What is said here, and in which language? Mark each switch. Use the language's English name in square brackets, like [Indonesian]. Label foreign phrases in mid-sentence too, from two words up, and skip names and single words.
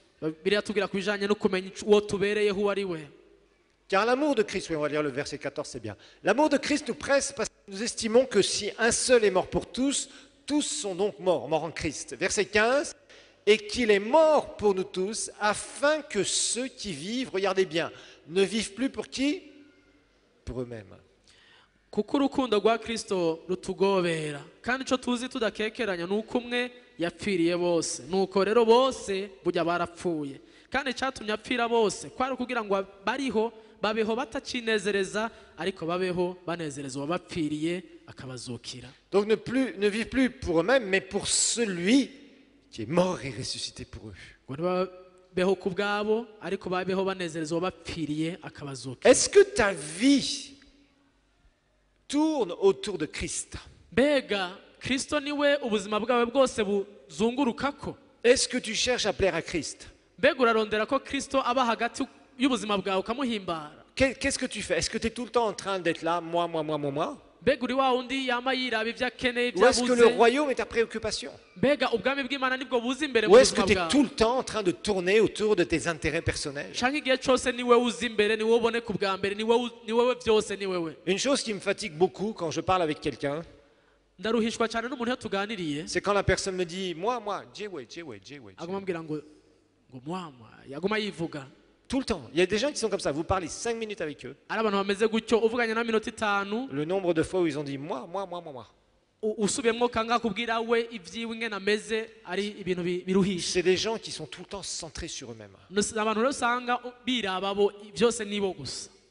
[French] Car l'amour de Christ, oui, on va lire le verset 14, c'est bien. L'amour de Christ nous presse parce que nous estimons que si un seul est mort pour tous, tous sont donc morts en Christ. Verset 15, et qu'il est mort pour nous tous, afin que ceux qui vivent, regardez bien, ne vivent plus pour qui? Pour eux-mêmes. [Rundi] Kuko urukundo rwa Kristo rutugobera kandi ico tuzi tudakekeranya nuko umwe yapfiriye bose nuko rero bose burya barapfuye kandi cyatumye apfira bose kwari kugira ngo bariho babeho batacinezereza ariko babeho banezereza wabapfiriye akabazukira. [French] Donc ne vivent plus pour eux-mêmes mais pour celui qui est mort et ressuscité pour eux. [Rundi] Beho kubwabo ariko babeho banezereza wabapfiriye akabazukira. [French] Est-ce que ta vie tourne autour de Christ? [Rundi] Bega Kristo niwe ubuzima bwawe bwose buzungurukako. [French] Est-ce que tu cherches à plaire à Christ? [Rundi] Bega urarondera ko Kristo aba hagati y'ubuzima bwawe ukamuhimbara. [French] Qu'est-ce que tu fais? Est-ce que tu es tout le temps en train d'être là, moi? [Rundi] Bega uri wa undi yama yiraba ivyakeneye byabuze? [French] Ou est-ce que le royaume est ta préoccupation? [Rundi] Bega ubwami bw'Imana nibwo buza imbere mu buzima bwawe? [French] Ou est-ce que tu es tout le temps en train de tourner autour de tes intérêts personnels? [Rundi] Changi gihe cyose niwe uza imbere niwe ubone ku bwa mbere niwe byose niwewe. [French] Une chose qui me fatigue beaucoup quand je parle avec quelqu'un, [Rundi] ndaruhishwa cyane n'umuntu yatuganiriye, [French] c'est quand la personne me dit moi jewe. [Rundi] agomambira ngo moi yagoma yivuga [French] tout le temps. Il y a des gens qui sont comme ça, vous parlez 5 minutes avec eux. Le nombre de fois où ils ont dit moi. C'est des gens qui sont tout le temps centrés sur eux-mêmes.